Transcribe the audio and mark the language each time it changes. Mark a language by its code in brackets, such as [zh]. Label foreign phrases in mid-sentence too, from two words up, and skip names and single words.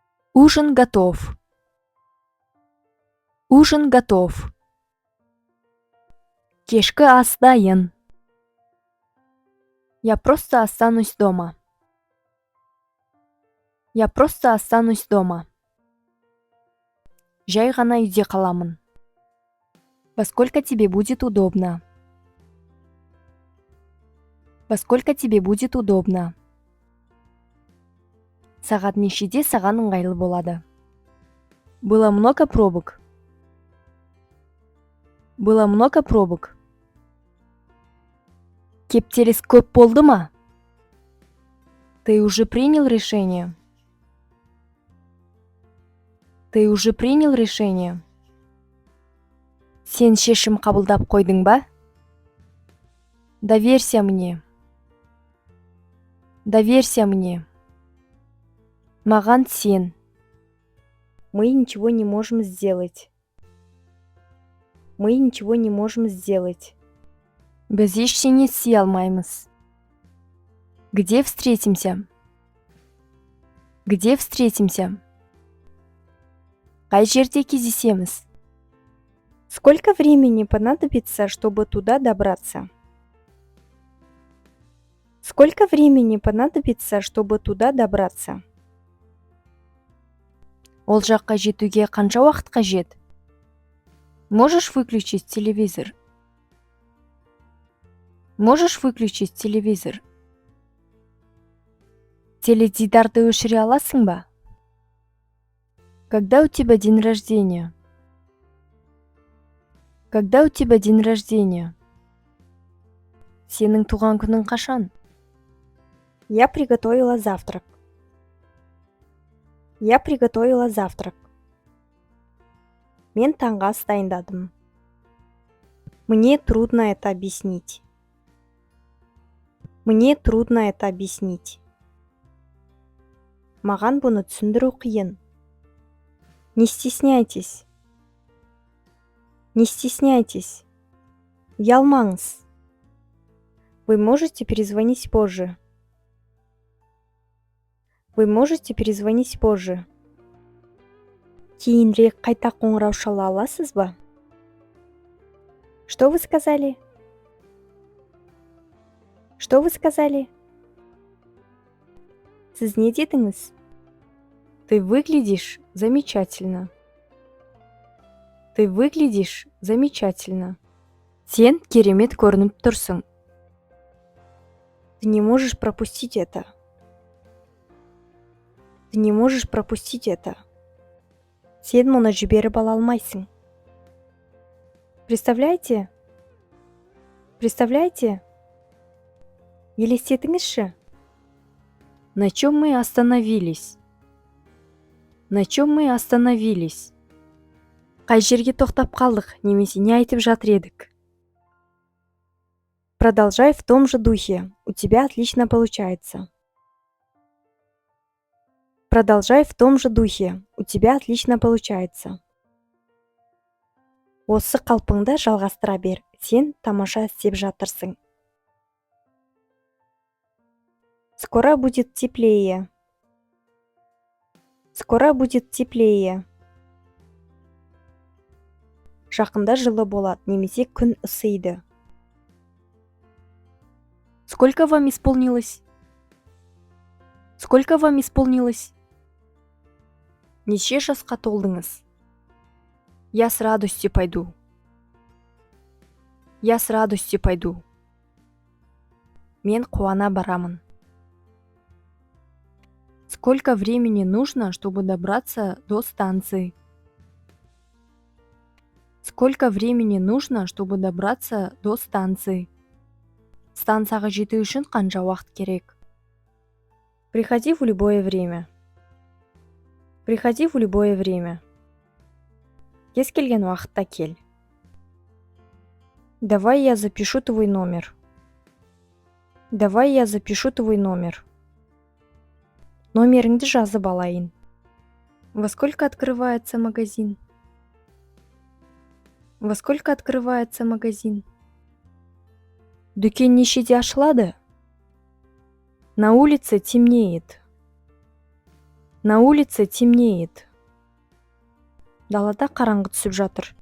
[ru] Ужин готов. Ужин готов. [kk] Кешкі ас дайын. [ru] Я просто останусь дома. Я просто останусь дома. [kk] Жай ғана үйде қаламын. [ru] Во сколько тебе будет удобно? Во сколько тебе будет удобно? [kk] Сағат нешеде саған ыңғайлы болады? [ru] Было много пробок. Было много пробок. [kk] Кептеліс көп болды ма? [ru] Ты уже принял решение? Ты уже принял решение? [kk] Сен шешім қабылдап қойдың ба? [ru] Доверься мне. Доверься мне. [kk] Маған сен. [ru] Мы ничего не можем сделать. Мы ничего не можем сделать. [kk] Біз ештеңе істей алмаймыз. [ru] Где встретимся? Где встретимся? [kk] Қай жерде кездесеміз? [ru] Сколько времени понадобится, чтобы туда добраться? Сколько времени понадобится, чтобы туда добраться? [kk] Ол жаққа жетуге қанша уақыт қажет? [ru] Можешь выключить телевизор? Можешь выключить телевизор? [kk] Теледидарды өшіре аласың ба? [ru] Когда у тебя день рождения? Когда у тебя день рождения? [kk] Сенің туған күнің қашан? [ru] Я приготовила завтрак. Я приготовила завтрак. [kk] Мен таңғы ас дайындадым. [ru] Мне трудно это объяснить. Мне трудно это объяснить. [kk] Маған бұны түсіндіру қиын. [ru] Не стесняйтесь. Не стесняйтесь. [kk] Ұялмаңыз. [ru] Вы можете перезвонить позже. Вы можете перезвонить позже. [kk] Кейінірек қайта қоңырау шала аласыз ба? [ru] Что вы сказали? Что вы сказали? [kk] Сіз не дедіңіз? [ru] Ты выглядишь замечательно. Ты выглядишь замечательно. [kk] Сен керемет көрініп тұрсың. [ru] Ты не можешь пропустить это. Ты не можешь пропустить это. [kk] Сен мұны жіберіп ала алмайсың. [ru] Представляете? Представляете? [kk] Елестетіңізші. [ru] На чем мы остановились? На чем мы остановились? [kk] Қай жерге тоқтап қалдық, немесе не айтып жатыр едік? [ru] Продолжай в том же духе. У тебя отлично получается. Продолжай в том же духе. У тебя отлично получается. [kk] Осы қалпыңды жалғастыра бер. Сен тамаша істеп жатырсың. [ru] Скоро будет теплее. Скоро будет теплее. [kk] Жақында жылы болады, немесе күн ысиды. [ru] Сколько вам исполнилось? Сколько вам исполнилось? [kk] Неше жасқа толдыңыз? [ru] Я с радостью пойду. Я с радостью пойду. [kk] Мен қуана барамын. [ru] Сколько времени нужно, чтобы добраться до станции? Сколько времени нужно, чтобы добраться до станции? [kk] Станцияға жету үшін қанша уақыт керек? [ru] Приходи в любое время. Приходи в любое время. [kk] Кез келген уақытта кел. [ru] Давай я запишу твой номер. Давай я запишу твой номер. [kk] Номеріңді жазып алайын. [ru] Во сколько открывается магазин? Во сколько открывается магазин? [kk] Дүкен нешеде ашылады? [ru] На улице темнеет. На улице темнеет. [kk] Далада қараңғы түсіп жатыр.